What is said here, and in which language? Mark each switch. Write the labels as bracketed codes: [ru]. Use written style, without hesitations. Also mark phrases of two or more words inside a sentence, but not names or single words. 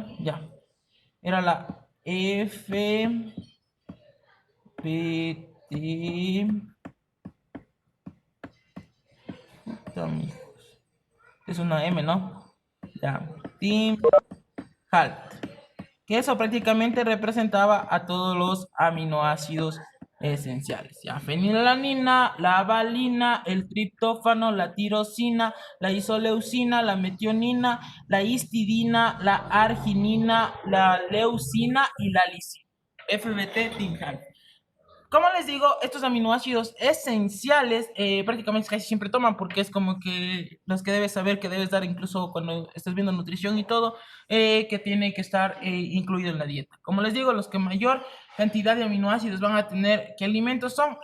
[es] Ya. Era la FBT. Es una M, ¿no? Ya. Tinhal. Que eso prácticamente representaba a todos los aminoácidos esenciales. Ya, fenilalanina, la valina, el triptófano, la tirosina, la isoleucina, la metionina, la histidina, la arginina, la leucina y la lisina. FBT Tinhal. Como les digo, estos aminoácidos esenciales prácticamente casi siempre toman porque es como que los que debes saber que debes dar incluso cuando estés viendo nutrición y todo, que tiene que estar incluido en la dieta. Como les digo, los que mayor cantidad de aminoácidos van a tener, ¿qué alimentos son?